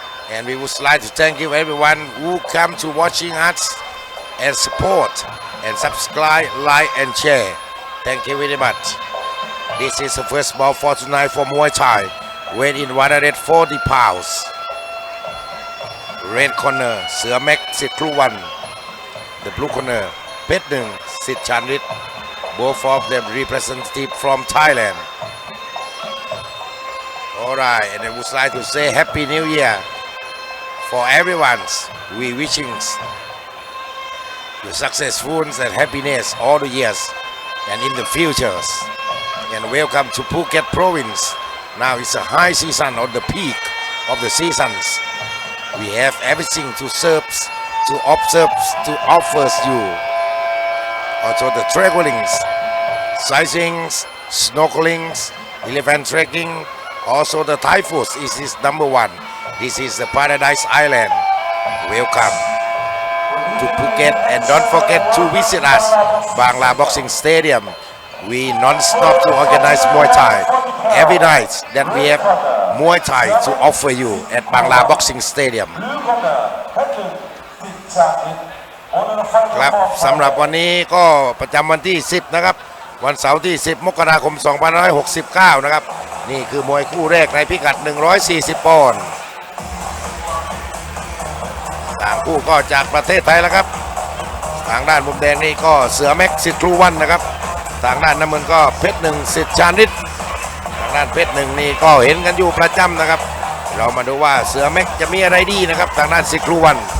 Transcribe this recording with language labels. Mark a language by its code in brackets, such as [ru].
[en] And we would like to thank you everyone who come to watching us and support and subscribe, like and share. Thank you very much. This is the first bout for tonight for Muay Thai. Weight in 140 pounds. Red corner เสือแม็กสิทธิ์ครูวัน The blue corner เพชรหนึ่งสิทธิ์ชาญฤทธิ์ Both of them representative from Thailand. Alright, and I would like to say Happy New Year for everyone. We wishing you successful and happiness all the years and in the futures. And welcome to Phuket province. Now it's a high season or the peak of the seasons. We have everything to serve, to observe, to offer you. Also the travelings, sightseeing, snorkeling, elephant trekking. Also the Thai food is number one. This is the Paradise Island. Welcome to Phuket and don't forget to visit us, Bangla Boxing Stadium. We non-stop to organize Muay Thai every night that we have Muay Thai to offer you at Bangla Boxing Stadium. [th] ครับสำหรับวันนี้ก็ประจำวันที่ 10 นะครับวันเสาร์ที่ 10 มกราคม 2569 นะครับนี่คือมวยคู่แรกในพิกัด 140 ปอนด์ต่างคู่ก็จากประเทศไทยแล้วครับทางด้านมุมแดงนี่ก็เสือแม็กสิทธิ์ครูวันนะครับทางด้านน้ำเงินก็เพชรหนึ่งสิทธิ์ชาญฤทธิ์ทางด้านเพชรหนึ่งนี่ก็เห็นกันอยู่ประจำนะครับเรามาดูว่าเสือแม็กจะมีอะไรดีนะครับทางด้านสิทธิ์ครูวัน